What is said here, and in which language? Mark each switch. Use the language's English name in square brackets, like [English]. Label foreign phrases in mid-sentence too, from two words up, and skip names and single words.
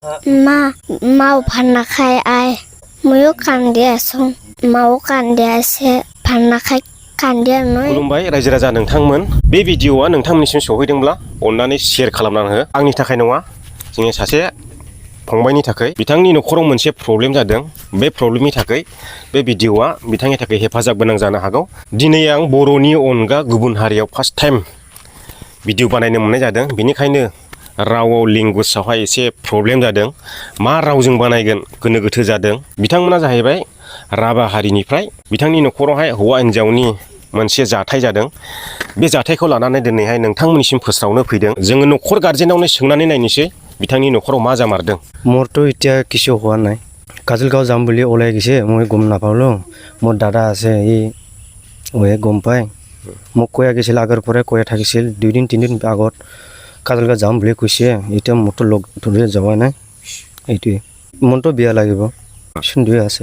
[Assamese] মা মাও ভাত নাখায় ময়ো কান্দি আছোঁ মাও কান্দি আছে ভাত নাখায় কান্দিয়া নয় [Bodo] खुलुमबाय रायजो राजा नोंथांमोन बे भिडिअआ नोंथांमोननिसिम सौहैदोंब्ला अन्नानै शेयार खालामना हो आंनि थाखाय नङा जोंनि सासे फंबायनि थाखाय बिथांनि नखराव मोनसे प्रब्लेम जादों बे प्रब्लेमनि थाखाय बे भिडिअआ बिथांनि थाखाय हेफाजाब गोनां जानो हागौ दिनै आं बर'नि अनगा गुबुन हारियाव [English] first time [Bodo] भिडिअ बानायनो मोननाय जादों बेनिखायनो रावआव लेंगुवेजआवहाय एसे प्रब्लेम जादों मा रावजों बानायगोन गोनो गोथो जादों बिथांमोना जाहैबाय राभा हारिनिफ्राय बिथांनि नखरावहाय हौवा हिन्जावनि मोनसे जाथाय जादों बे जाथायखौ लानानै दिनैहाय नोंथांमोननिसिम फोस्रावनो फैदों जोङो नखर गार्जेनावनो सोंनानै नायनोसै बिथांनि नखराव मा जामारदों [Assamese] मोरতো এতিয়া কিছু হোৱা নাই কাজলগাঁও যাম বুলি ওলাই গৈছে মই গম নাপালোঁ মোৰ দাদা আছে ওয়ে গম পায় মোক কৈ গৈছিল আগৰ পৰাই কৈ থাকিছিল 2 দিন 3 দিন আগত কাজলগাঁও যাম বুলি কৈছে এতিয়া মোৰতো লগ ধৰি যোৱা নাই এইটোৱে মনটো বেয়া লাগিব সুন্দৰ আছে